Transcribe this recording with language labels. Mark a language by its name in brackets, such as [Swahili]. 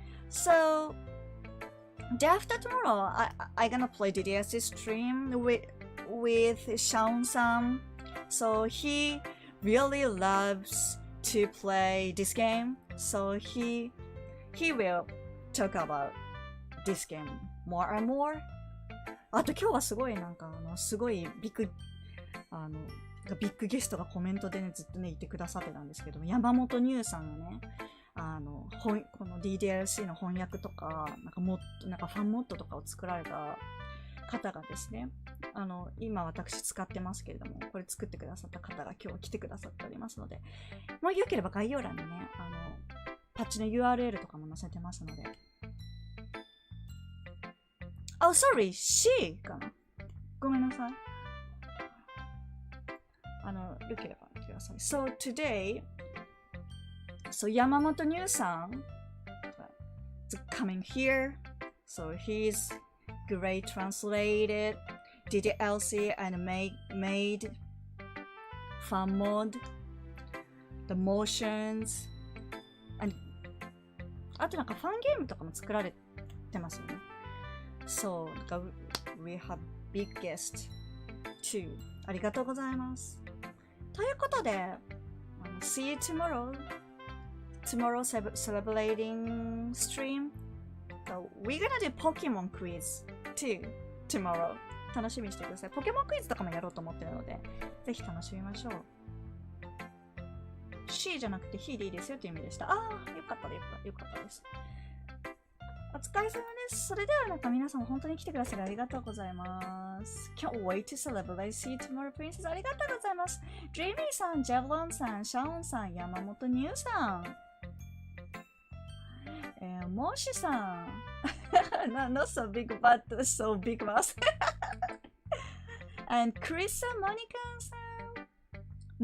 [English] So, day after tomorrow, I'm gonna play DDLC stream with Shaun-san. So he really loves to play this game. So he will talk about this game more and more. [Japanese] あと今日はすごいなんかすごいビッグゲストがコメントでねずっとね言ってくださってたんですけど、山本ニューさんがねこの DDLC の翻訳とかなんかファンモッドとかを作られた方がですね、今私使ってますけれども、これ作ってくださった方が今日来てくださっておりますので、もうよければ概要欄にね、パッチの URL とかも載せてますので。 [English] Oh, sorry, she [Japanese] かな。ごめんなさい。よければください。 [English] So today, Yamamoto Newさん is coming here. So he's great translated DDLC and made fun mode, the motions, and [Japanese] あとなんかファンゲームとかも作られてますよね。 [English] So, we have big guest too. [Japanese] ありがとうございます。ということで、 [English] see you tomorrow. Tomorrow celebrating stream. So we're gonna do Pokemon quiz too tomorrow. [Japanese] 楽しみにしてください。ポケモンクイズとかもやろうと思ってるので、ぜひ楽しみましょう。 she じゃなくて he でいいですよという意味でした。ああ、よかったです。お疲れ様です。それではなんか皆さん本当に来てくださりありがとうございます。 [English] Can't wait to celebrate. See you tomorrow, princess. [Japanese] ありがとうございます。Dreamy さん、ジェブロンさん、シャオンさん、山本ニューさん。モーシさん。 [English] Not so big, but so big mouth. And Chris さん、モニカさん。